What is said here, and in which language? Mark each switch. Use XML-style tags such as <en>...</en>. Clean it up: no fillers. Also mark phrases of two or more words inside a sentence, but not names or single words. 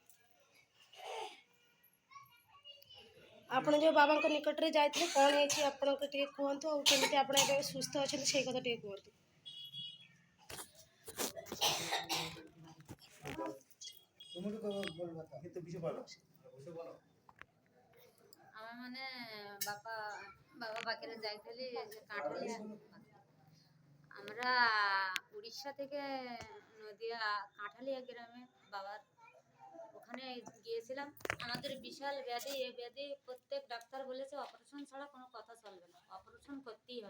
<or>ଆପଣ ଯେଉଁ ବାବାଙ୍କ ନିକଟରେ ଯାଇଥିଲେ, କ'ଣ ହେଇଛି ଆପଣଙ୍କ ଟିକେ କୁହନ୍ତୁ, ଆଉ କେମିତି ଆପଣ ଏବେ ସୁସ୍ଥ ଅଛନ୍ତି ସେଇ କଥା ଟିକେ କୁହନ୍ତୁ। ଆମେ ମାନେ ବାପା ପାଖରେ ଯାଇଥିଲି কাঠালিয়া।</or> <bn>আমরা উড়িষ্যা থেকে নদিয়া কাঠালিয়া গ্রামে বাবার ওখানে গিয়েছিলাম। আমাদের বিশাল ব্যাধি, এই ব্যাধি প্রত্যেক ডাক্তার বলেছে অপারেশন ছাড়া কোনো কথা চলবে না, অপারেশন করতেই হবে।</bn>